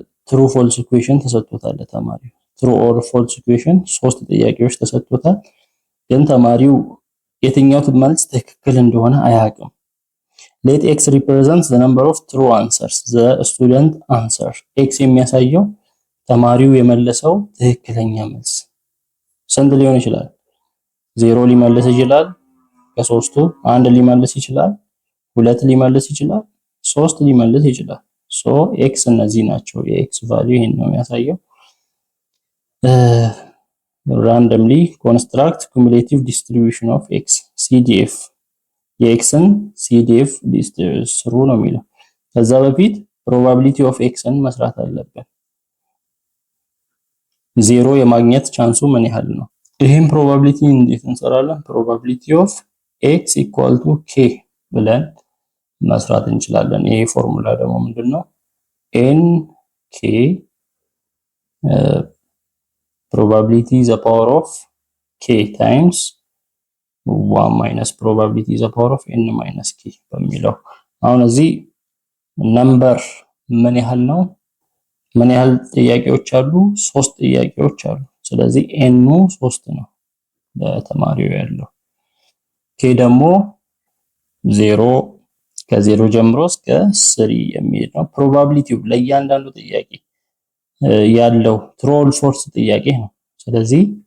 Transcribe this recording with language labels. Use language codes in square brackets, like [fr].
[am] true false question ተሰጥቶታል ተማሪው true or false question ሶስት ጥያቄዎች ተሰጥቶታል ግን ተማሪው የትኛው መልስ ትክክል እንደሆነ አያውቅም [en] let x represents the number of true answers the student answer [am] x የሚያሳየው ተማሪው የመለሰው ትክክለኛ መልስ ስንት ሊሆን ይችላል 0 ሊመልስ ይችላል ከሶስቱ 1 ሊመልስ ይችላል 2 ሊመልስ ይችላል 3 ሊመልስ ይችላል ሶ ኤክስ እነዚህ ናቸው። የኤክስ ቫልዩ ይሄን ነው የሚያሳየው። [en] randomly construct cumulative distribution of x [am] CDF የኤክስን CDF ስሩ ነው የሚለው። ከዛ በፊት probability of xን መስራት አለብን። ዜሮ የማግኘት ቻንሱ ምን ያህል ነው? ይሄን ፕሮባቢሊቲ እንዴት እንሰራለን? [en] probability of x equal to k [am] ብለን መስራት እንችላለን። ይሄ ፎርሙላ ደግሞ ምንድነው? [en] n k probability the power of k times 1 minus probability the power of n minus k በሚለው አሁን እዚህ ነምበር ምን ያህል ነው? [am] ምን ያህል ጥያቄዎች አሉ? 3 ጥያቄዎች አሉ። ስለዚህ ኤኑ 3 ነው ለተማሪው ያለው። ኬ ደግሞ 0 ከ0 ጀምሮ እስከ 3 የሚሄድ ነው። ፕሮባቢሊቲው ለእያንዳንዱ ጥያቄ ያለው ትሩ ኦር ፎልስ ጥያቄ ነው። ስለዚህ